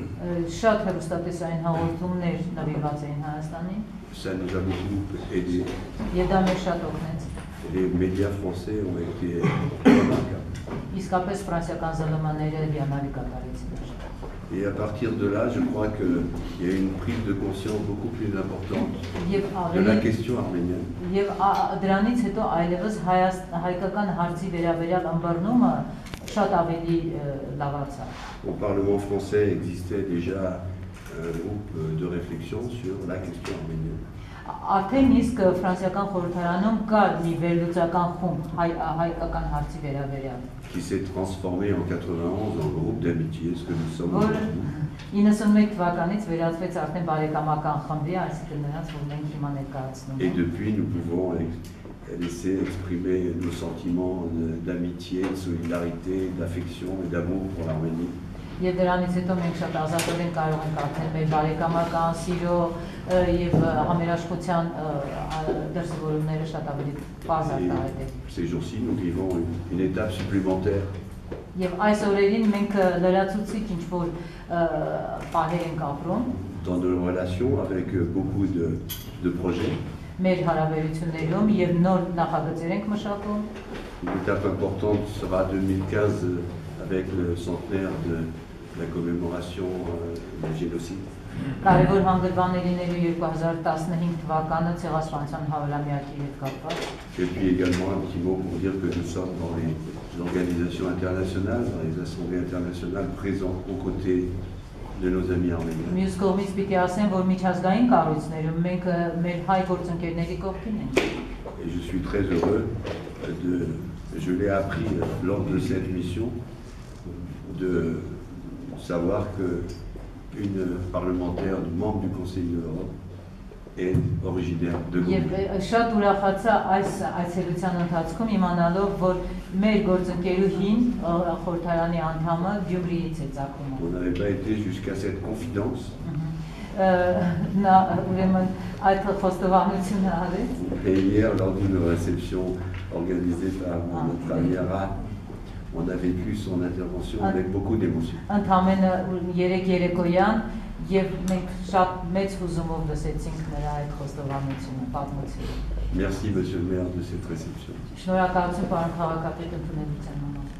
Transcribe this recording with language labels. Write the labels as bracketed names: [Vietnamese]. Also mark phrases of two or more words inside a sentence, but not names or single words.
[Armenian] Շատ հեռուստատեսային հաղորդումներ նվիրված էին Հայաստանին։ [French] Ça nous a beaucoup aidé. [Armenian] Եվ դա մեզ շատ օգնեց։ [French] Les médias français ont été remarquables. [Armenian] Իսկապես ֆրանսիական ԶԼՄ-ները հիանալի կատարեցին։ [French] Et à partir de là, je crois qu'il y a une prise de conscience beaucoup plus importante de la question arménienne. [Armenian] Եվ դրանից հետո այլևս հայկական հարցի վերաբերյալ ըմբռնումը շատ ավելի լավացավ։ [French] Au Parlement français existait déjà un groupe de réflexion sur la question arménienne. [Armenian] Արդեն իսկ ֆրանսիական խորհրդարանում կար մի վերլուծական խումբ հայկական հարցի վերաբերյալ, [French] qui s'est transformé en 91 en groupe d'amitié, ce que nous sommes aujourd'hui. [Armenian] 91 թվականից վերածվեց արդեն բարեկամական խմբի, այսինքն նրանց, որ մենք հիմա ներկայացնում [French] Et [Armenian] ենք։ [French] depuis, nous pouvons laisser exprimer nos sentiments d'amitié, de solidarité, d'affection et d'amour pour l'Arménie. [Armenian] Եվ դրանից հետո մենք շատ ազատորեն կարող ենք արդեն մեր բարեկամական սիրո եւ համերաշխության դրսևորումները շատ ավելի բազ արտահայտել։ [French] Ces jours-ci, nous vivons une étape supplémentaire [Armenian] Եվ այս օրերին մենք լրացուցիչ ինչ-որ պահեր ենք ապրում [French] dans nos relations avec beaucoup de projets. [Armenian] մեր հարաբերություններում եւ նոր նախագծեր ենք մշակում։ [French] Une étape importante sera 2015 avec le centenaire de la commémoration du génocide. [Armenian] Կարևոր հանգրվանելիներու 2015 թվականը ցեղասպանության հավելամյակի հետ կապված։ [French] Et puis également un petit mot pour dire que nous sommes dans les organisations internationales, dans les assemblées internationales présentes aux côtés de nos amis arméniens. [Armenian] Մյուս կողմից պիտի ասեմ, որ միջազգային կառույցներում մենք մեր հայ գործընկերների կողքին ենք։ [French] Et je suis très heureux je l'ai appris lors de cette mission, de savoir qu'une parlementaire, membre du Conseil de l'Europe, est originaire de Goumet. [Armenian] Եվ շատ ուրախացա այս այցելության ընթացքում իմանալով, որ մեր գործընկերուհին խորհրդարանի անդամը Գյումրիից է ծագում։ [French] On n'avait pas été jusqu'à cette confidence. [Armenian] Նա ուրեմն այդ խոստովանությունը արեց։ [French] Et hier, lors d'une réception organisée par notre ami Ara, on a vécu son intervention avec beaucoup d'émotion. [Armenian] Ընդամենը 3 երեկոյան եւ մենք շատ մեծ հուզումով լսեցինք նրա այդ խոստովանությունը, պատմությունը։ [French] Merci, monsieur le maire, de cette réception. [Armenian] Շնորհակալություն պարոն քաղաքապետ ընդունելության համար։